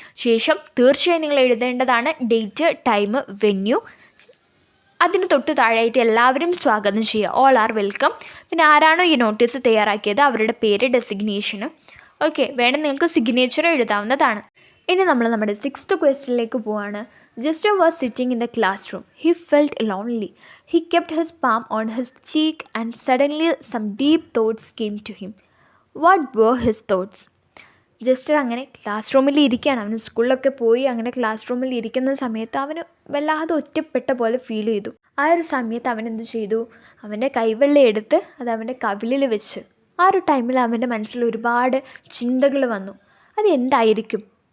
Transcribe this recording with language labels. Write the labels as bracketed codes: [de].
[ml] ശേഷം തീർച്ചയായും നിങ്ങൾ എഴുതേണ്ടതാണ് ഡേറ്റ്, ടൈം, വെന്യൂ. അതിന് തൊട്ട് താഴെയായിട്ട് എല്ലാവരും സ്വാഗതം ചെയ്യുക, [en] All are welcome. [ml] പിന്നെ ആരാണോ ഈ നോട്ടീസ് തയ്യാറാക്കിയത് അവരുടെ പേര്, ഡെസിഗ്നേഷന്. ഓക്കെ, വേണം നിങ്ങൾക്ക് സിഗ്നേച്ചർ എഴുതാവുന്നതാണ്. ഇനി നമ്മൾ നമ്മുടെ 6th ക്വസ്റ്റ്യനിലേക്ക് പോവാണ്. [en] Jester was sitting in the classroom. He felt lonely. He kept his palm on his cheek and suddenly some deep thoughts came to him. What were his thoughts? [ml] Jester അങ്ങനെ class റൂമിൽ ഇരിക്കുകയാണ്. അവന് സ്കൂളിലൊക്കെ പോയി അങ്ങനെ class റൂമിൽ ഇരിക്കുന്ന സമയത്ത് അവന് വല്ലാതെ ഒറ്റപ്പെട്ട പോലെ ഫീൽ ചെയ്തു. ആ ഒരു സമയത്ത് അവൻ എന്ത് ചെയ്തു? അവൻ്റെ കൈവെള്ള എടുത്ത് അത് അവൻ്റെ കവിളിൽ വെച്ച്. ആ ഒരു ടൈമിൽ അവൻ്റെ മനസ്സിൽ ഒരുപാട് ചിന്തകൾ വന്നു. അത് എന്തായിരിക്കും?